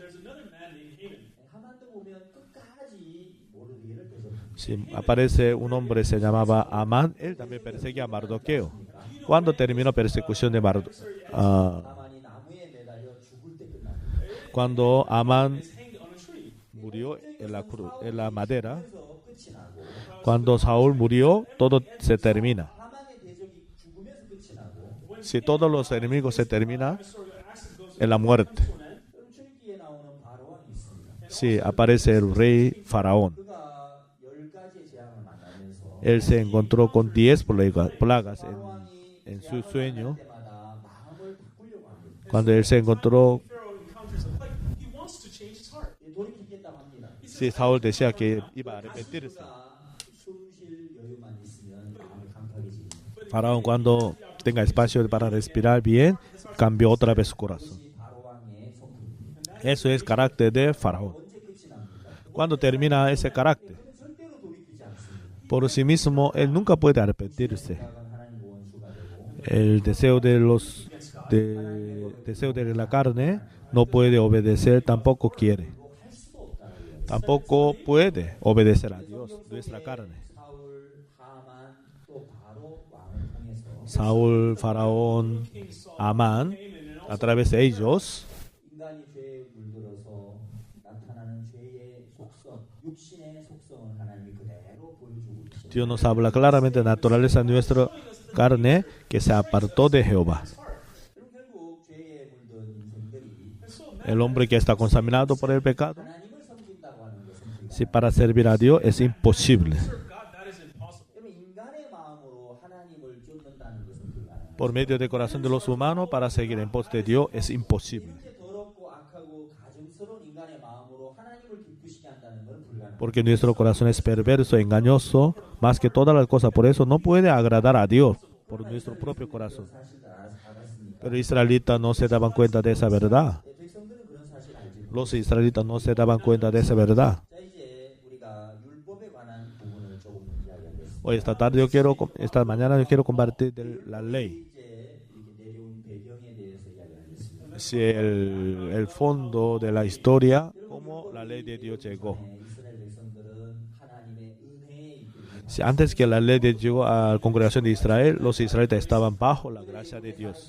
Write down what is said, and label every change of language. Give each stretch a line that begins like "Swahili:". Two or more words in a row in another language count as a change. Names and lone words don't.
English: There's another man named Haman.
Korean: 하만도 보면 끝까지 모르드게를 대적합니다.
Spanish: si aparece un hombre se llamaba Amán, él también perseguía a Mardoqueo. Cuando terminó persecución de
Korean: 하만이 나무에 매달려 죽을 때 끝납니다.
Spanish: cuando Amán
English: Hanged on a tree.
Spanish: murió en la madera,
Korean: 그래서 끝이 나고
Spanish: cuando Saúl murió, todo se termina.
Korean: 하만의 대적이 죽으면서 끝이 나고
Spanish: Si todos los enemigos se terminan en la muerte.
Korean: 그럼 출기에 나오는 바로왕이 있습니다.
Spanish: Si aparece el rey Faraón,
Korean: 그가 10가지의 재앙을 만나면서
Spanish: él se encontró con 10 plagas
Korean: 바로왕이
Spanish: en su sueño.
Korean: 때마다
Spanish: Cuando él se encontró,
English: Pharaoh encounters him, like he wants to change his heart.
Korean: 돌이키겠다고 합니다.
Spanish: sí, Saúl decía que iba a arrepentirse.
Korean: 숨쉴 여유만 있으면 마음이 강팍해집니다.
Spanish: Faraón, cuando tenga espacio para respirar bien, cambió otra vez su corazón.
Korean: 이것이 바로 왕의 성품입니다.
Spanish: Eso es carácter de Faraón.
Korean: 언제 끝이 납니까?
Spanish: Cuando termina ese carácter,
Korean: 그는 절대로 돌이키지 않습니다.
Spanish: por sí mismo, él nunca puede arrepentirse.
Korean: 생각은 하나님의 원수가 되고
Spanish: El deseo deseo de la carne no puede obedecer, tampoco quiere.
Korean: 할 수도 없다는 거예요.
Spanish: Tampoco puede obedecer a Dios, nuestra carne.
Korean: 사울, 하만, 또 바로 왕을 통해서
Spanish: Saúl, Faraón, Amán, a través de ellos,
Korean: 인간이 죄에 물들어서 나타나는 죄의 속성, 육신의 속성을 하나님이 그대로 보여주고 있어요.
Spanish: Dios nos habla claramente de la naturaleza de nuestra carne que se apartó de Jehová.
Korean: 그럼 결국 죄에 물든 인생들이
Spanish: El hombre que está contaminado por el pecado,
Korean: 하나님을 섬긴다고 하는 것은
Spanish: si para servir a Dios es imposible.
English: God, that is impossible.
Korean: 그러면 인간의 마음으로 하나님을 쫓는다는 것은 불가능해요.
Spanish: Por medio del corazón de los humanos, para seguir en pos de Dios es imposible.
Korean: 이렇게 더럽고 악하고 가증스러운 인간의 마음으로 하나님을 기쁘시게 한다는 것은 불가능해요.
Spanish: Porque nuestro corazón es perverso, engañoso, más que todas las cosas. Por eso no puede agradar a Dios por nuestro propio corazón.
Korean: 사실 다 알았으니까
Spanish: Pero israelitas no se daban cuenta de esa verdad.
Korean: 백성들은 그런 사실 알지.
Spanish: Los israelitas no se daban cuenta de esa verdad.
Korean: 자 이제 우리가 율법에 관한 부분을 조금 이야기하겠습니다.
Spanish: Hoy esta mañana yo quiero compartir de la ley.
Korean: 이제 이렇게 내려온 배경에 대해서 이야기하겠습니다.
Spanish: Si el fondo de la historia, cómo la ley de Dios llegó.
Korean: 이스라엘 백성들은 하나님의 은혜에 이끌려
Spanish: Si antes que la ley de Dios llegó a la congregación de Israel, los israelitas estaban bajo la gracia de Dios.